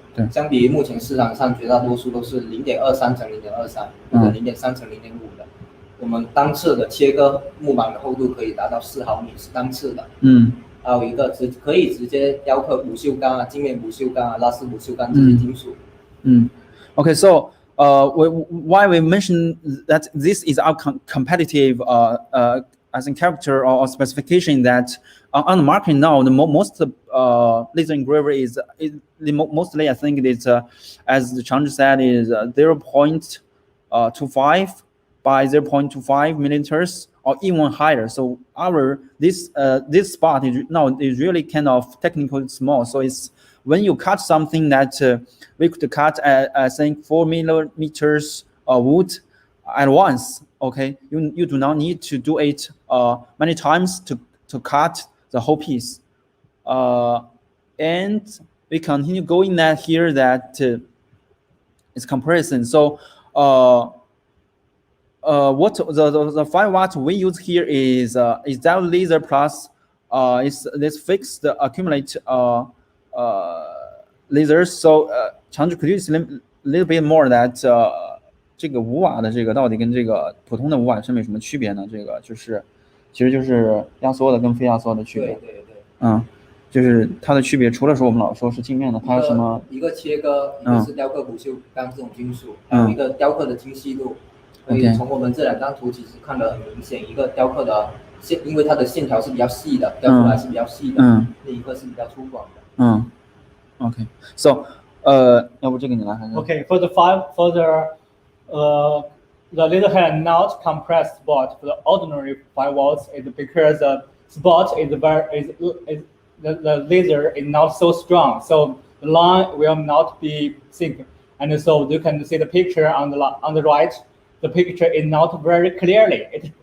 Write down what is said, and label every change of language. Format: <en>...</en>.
<zh>对，相比目前市场上绝大多数都是0.23乘0.23或者0.3乘0.5的。我们单次的切割木板的厚度可以达到4毫米，是单次的。还有一个可以直接雕刻不锈钢啊、镜面不锈钢啊、拉丝不锈钢这些金属。</zh> <en>Okay, so why we mention that this is our competitive as in character or specification that on the market now the most laser engraver is mostly I think it is as the Changzhi said is 0.25 by 0.25 millimeters or even higher. So this spot is really kind of technically small. So it's when you cut something that we could cut I think 4 millimeters wood at once. Okay, you do not need to do it many times to cut the whole piece. And we continue going that here that is comparison. So what the 5 watt we use here is that laser plus is this fixed accumulate lasers. So Changzhou, could you explain a little bit more that</en> <zh>这个5瓦的这个到底跟这个普通的5瓦声没什么区别呢？这个就是其实就是压缩的跟非压缩的区别。对。就是它的区别，除了说我们老说是镜面的，它什么？一个切割，一个是雕刻不锈钢这种金属，还有一个雕刻的精细度。所以从我们这2张图其实看得很明显，一个雕刻的线，因为它的线条是比较细的，雕出来是比较细的，另一个是比较粗犷的。</zh> <en>OK， so</en> <zh>要不这个你来还是</zh> <en>？Okay, for the laser head not compressed spot for the ordinary 5 watts is because the spot is the laser is not so strong, so the line will not be sync. And so you can see the picture on the right. The picture is not very clearly.</en>